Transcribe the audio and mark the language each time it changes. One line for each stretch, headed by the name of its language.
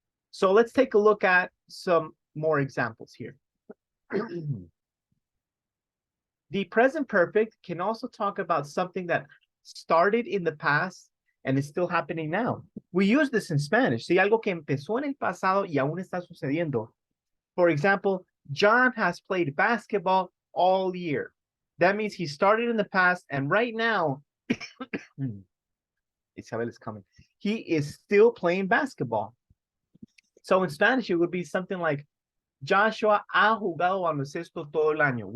English: So let's take a look at some more examples here. The present perfect can also talk about something that started in the past and is still happening now. We use this in Spanish.
Spanish: Si algo que empezó en el pasado y aún está sucediendo.
English: For example, John has played basketball all year. That means he started in the past and right now, Isabel is coming. He is still playing basketball. So in Spanish, it would be something like, Joshua
Spanish: ha jugado baloncesto todo el año.